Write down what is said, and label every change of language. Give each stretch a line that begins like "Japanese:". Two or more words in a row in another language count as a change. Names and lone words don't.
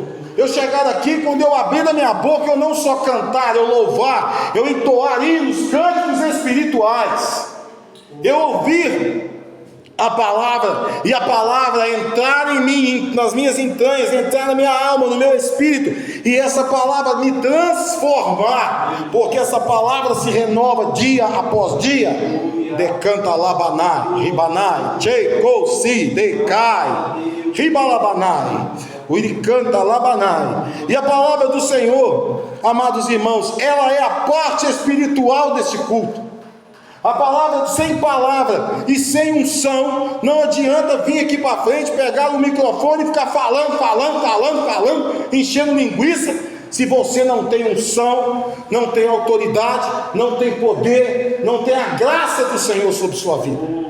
Portuguese: Eu chegar aqui, quando eu abrir a minha boca, eu não só cantar, eu louvar, eu entoar hinos, cânticos espirituais, eu ouvir a palavra, e a palavra entrar em mim, nas minhas entranhas, entrar na minha alma, no meu espírito, e essa palavra me transformar, porque essa palavra se renova dia após dia. Decanta labanai, ribanai, cheikosi, decai, ribalabanai, uiricanta labanai. E a palavra do Senhor, amados irmãos, ela é a parte espiritual deste culto. A palavra, sem palavra e sem unção, não adianta vir aqui para frente, pegar o microfone e ficar falando, enchendo linguiça, se você não tem unção, não tem autoridade, não tem poder, não tem a graça do Senhor sobre sua vida.